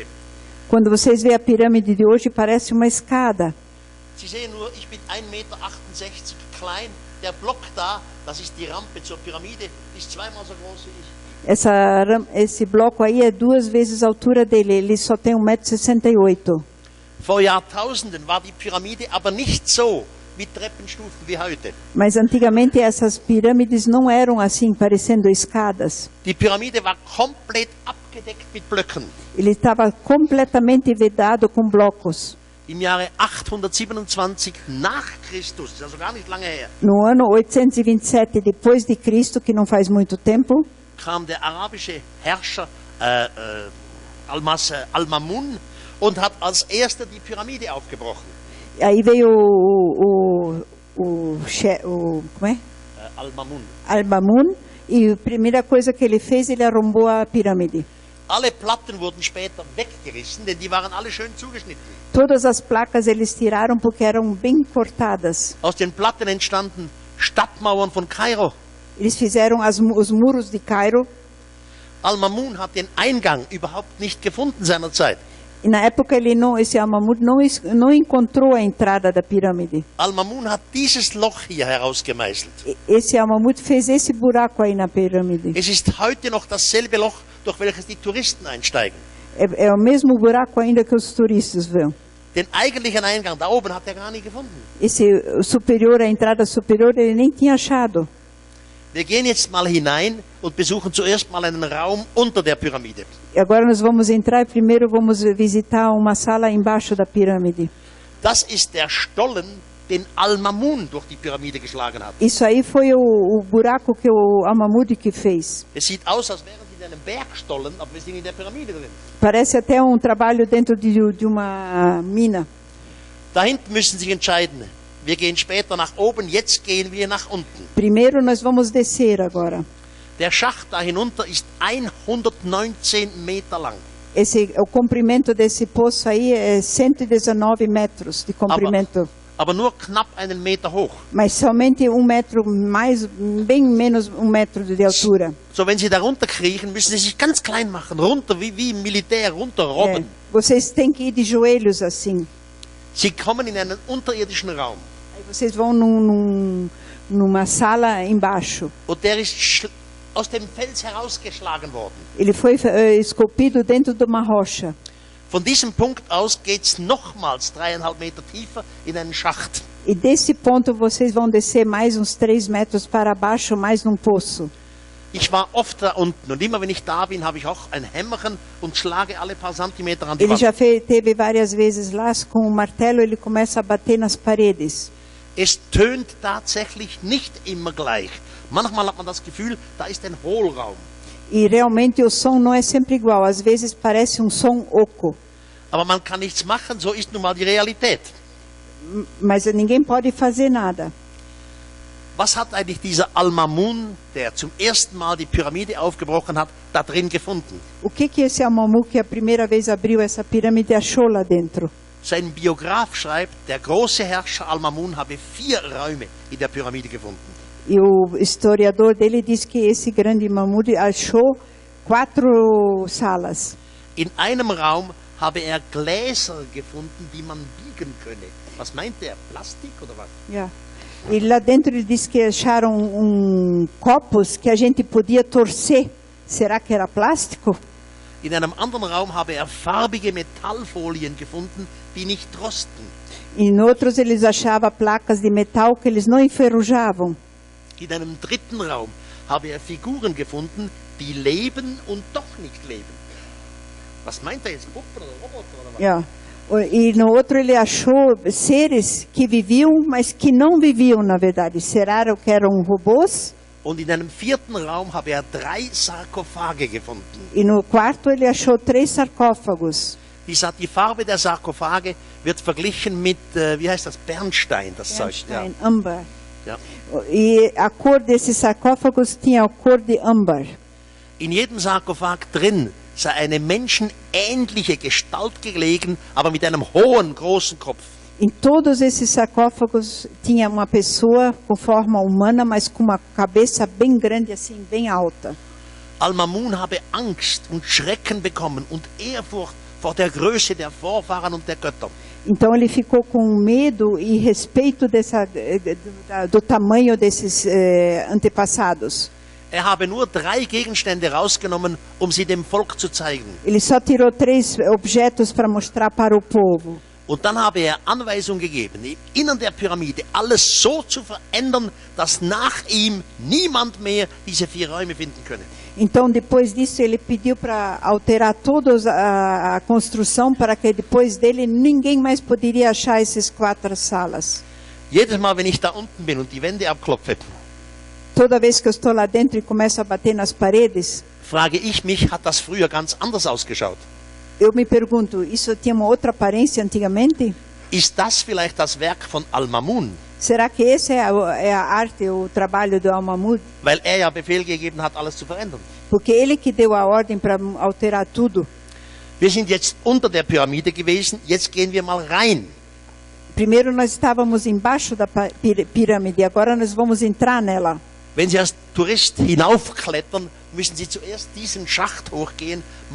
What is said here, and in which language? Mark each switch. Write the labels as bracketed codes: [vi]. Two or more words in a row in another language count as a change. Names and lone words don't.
[pt] Quando vocês veem a pirâmide de hoje, parece uma escada. [de] Sie sehen nur, ich bin 1,68 Meter klein. Der Block da, das ist die Rampe zur Pyramide, ist 2-mal so groß wie ich. [pt] Esse bloco aí é 2 vezes a altura dele, ele só tem 1,68 m. [de] Vor Jahrtausenden war die Pyramide aber nicht so mit Treppenstufen wie heute. [pt] Mas antigamente essas pirâmides não eram assim, parecendo escadas. [de] Die Pyramide war komplett abgedeckt mit Blöcken. [pt] Ele estava completamente vedado com blocos. [de] Im Jahre 827 nach Christus, also gar nicht lange her. [pt] No ano 827 depois de Cristo, que não faz muito tempo, [de] kam der arabische Herrscher Al-Mamun und hat als erster die Pyramide aufgebrochen. [pt] Aí veio como é? Al-Mamun. Al-Mamun, e a primeira coisa que ele fez, ele arrombou a pirâmide. [de] Alle Platten wurden später weggerissen, denn die waren alle schön zugeschnitten. [pt] Todas as placas eles tiraram porque eram bem cortadas. [de] Aus den Platten entstanden Stadtmauern von Kairo. [pt] Eles fizeram os muros de Cairo. [de] Al-Mamun hat den Eingang überhaupt nicht gefunden seinerzeit. [pt] E na época esse Al-Mahmoud não encontrou a entrada da pirâmide. [de] Al-Mamun hat dieses Loch hier herausgemeißelt. [pt] Esse Al-Mahmoud fez esse buraco aí na pirâmide. [de] Es ist heute noch dasselbe Loch, durch welches die Touristen einsteigen. [pt] É o mesmo buraco ainda que os turistas vão. [de] Den eigentlichen Eingang da oben hat er gar nie gefunden. [pt] A entrada superior, ele nem tinha achado. [de] Wir gehen jetzt mal hinein und besuchen zuerst mal einen Raum unter der Pyramide. [pt] E agora nós vamos entrar e primeiro vamos visitar uma sala embaixo da pirâmide. [de] Das ist der Stollen, den Al-Mamun durch die Pyramide geschlagen hat. [pt] Isso aí foi o buraco que o Al-Mahmoud que fez. [de] Es sieht aus, als wären sie in einem Bergstollen, aber wir sind in der Pyramide drin. [pt] Parece até trabalho dentro de uma mina. [de] Da hinten müssen Sie sich entscheiden. Wir gehen später nach oben, jetzt gehen wir nach unten. [pt] Primeiro nós vamos descer agora. [de] Der Schacht da hinunter ist 119 Meter lang. [pt] O comprimento desse poço aí é 119 metros de comprimento. [de] Aber nur knapp einen Meter hoch. [pt] Mas somente metro bem menos metro de altura. [de] So, wenn Sie da runterkriechen, müssen Sie sich ganz klein machen, runter, wie im Militär, runterrobben. [pt] Vocês têm que ir de joelhos assim. [de] Sie kommen in einen unterirdischen Raum. [pt] Aí vocês vão numa sala embaixo. [de] Und der ist aus dem Fels herausgeschlagen worden. [pt] Ele foi esculpido dentro de uma rocha. [de] Von diesem Punkt aus geht es nochmals 3,5 Meter tiefer in einen Schacht. [pt] E desse ponto vocês vão descer mais uns 3 metros para baixo, mais num poço. [de] Ich war oft da unten und immer wenn ich da bin, habe ich auch ein Hämmerchen und schlage alle paar Zentimeter an die [pt] Ele [de] Wand. [pt] já teve várias vezes lá com o martelo, ele começa a bater nas paredes. [de] Es tönt tatsächlich nicht immer gleich. Manchmal hat man das Gefühl, da ist ein Hohlraum. [pt] E realmente o som não é sempre igual, às vezes parece som oco. [de] Aber man kann nichts machen, so ist nun mal die Realität. [pt] Mas ninguém pode fazer nada. [de] Was hat eigentlich dieser Al-Mamun, der zum ersten Mal die Pyramide aufgebrochen hat, da drin gefunden? [pt] O que esse Al-Mahmoud que a primeira vez abriu essa pirâmide achou lá dentro? [de] Sein Biograf schreibt, der große Herrscher Al-Mamun habe 4 Räume in der Pyramide gefunden. [pt] E o historiador dele diz que esse grande Mahmoud achou 4 salas. [de] In einem Raum habe er Gläser gefunden, die man biegen könne. Was meint er? Plastik oder was? Yeah. [pt] E lá dentro ele diz que acharam copos que a gente podia torcer. Será que era plástico? [de] In einem anderen Raum habe er farbige Metallfolien gefunden, die nicht rosten. [pt] E em outros eles achavam placas de metal que eles não enferrujavam. [de] In einem dritten Raum habe er Figuren gefunden, die leben und doch nicht leben. Was meint er jetzt? Puppen oder Roboter oder was? Yeah. [pt] E no outro ele achou seres que viviam, mas que não viviam na verdade. Será que eram robôs? [de] Und in einem vierten Raum habe er 3 Sarkophage gefunden. [pt] E no quarto ele achou 3 sarcófagos. [de] Die Farbe der Sarkophage wird verglichen mit, wie heißt das, Bernstein, das Zeug. [pt] Bernstein, âmbar. [de] Ja. [pt] E a cor desses sarcófagos tinha a cor de âmbar. [de] In jedem Sarkophag drin sei eine menschenähnliche Gestalt gelegen, aber mit einem hohen, großen Kopf. [pt] Em todos esses sarcófagos tinha uma pessoa com forma humana, mas com uma cabeça bem grande, assim, bem alta. [de] Al-Mamun habe Angst und Schrecken bekommen und Ehrfurcht vor der Größe der Vorfahren und der Götter. [pt] Então ele ficou com medo e respeito do tamanho desses antepassados. [de] Er habe nur 3 Gegenstände rausgenommen, um sie dem Volk zu zeigen. [pt] Ele só tirou 3 objetos para mostrar para o povo. [de] Und dann habe er Anweisung gegeben, im Innern der Pyramide alles so zu verändern, dass nach ihm niemand mehr diese 4 Räume finden könne. [pt] Então, depois disso, ele pediu para alterar toda a construção para que depois dele ninguém mais poderia achar essas 4 salas. [de] Jedes Mal, wenn ich da unten bin und die Wände abklopfe, [pt] Toda vez que eu estou lá dentro e começo a bater nas paredes, [de] frage ich mich, hat das früher ganz anders ausgeschaut? [pt] eu me pergunto, isso tinha uma outra aparência antigamente? [de] Ist das vielleicht das Werk von Al-Mamun? [pt] Será que esse é a arte, o trabalho do Al-Mahmoud? [de] Weil er ja Befehl gegeben hat, alles zu verändern. [pt] Porque ele que deu a ordem para alterar tudo. [de] Wir sind jetzt unter der Pyramide gewesen, jetzt gehen wir mal rein. [pt] Primeiro nós estávamos embaixo da pirâmide, agora nós vamos entrar nela. [de] Wenn Sie als Tourist hinaufklettern, müssen Sie zuerst diesen Schacht hochgehen.